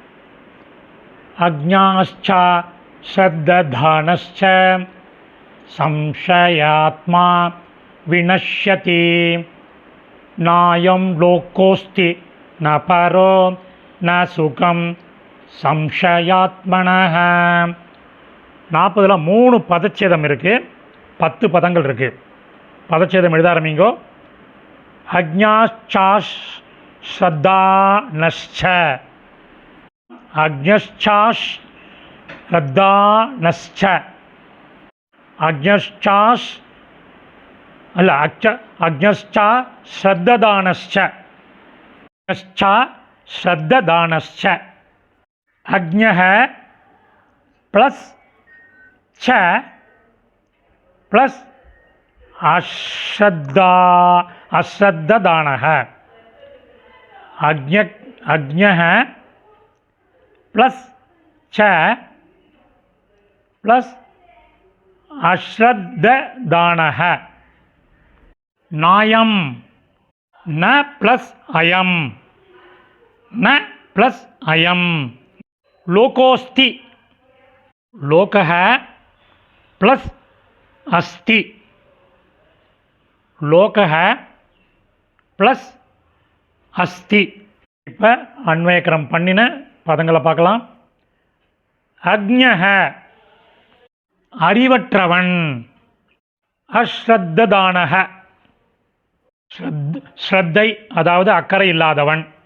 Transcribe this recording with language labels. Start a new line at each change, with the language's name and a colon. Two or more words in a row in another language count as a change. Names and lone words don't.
Sanskrit: अज्ञाश्च श्रद्धानश्च संशयात्मा विनश्यति नायं लोकोस्ति न परो न सुखं संशयात्मनः।
Tamil: 40ல் 3 பதச்சேதம் இருக்குது, 10 பதங்கள் இருக்குது. பதச்சேதம் எழுத ஆரம்பிங்கோ.
Sanskrit: अज्ञश्च श्रद्धानश्च, अज्ञश्च श्रद्धानश्च, अज्ञश्च அல்ல अज्ञश्च श्रद्दधानश्च, अज्ञश्च श्रद्दधानश्च. अज्ञः प्लस च प्लस अश्रद्धानः। अज्ञः प्लस च प्लस अश्रद्धानः। नायं न प्लस अयं, न प्लस अयं। लोकोस्ति, लोकः प्लस अस्ति, लोकः प्लस अस्ति.
Tamil: இப்போ அன்வயக்கரம் பண்ணின பதங்களை பார்க்கலாம். அக்ஞः அறிவற்றவன், அஸ்ரத்ததானः ஸ்ரத்தை அதாவது அக்கறை இல்லாதவன்.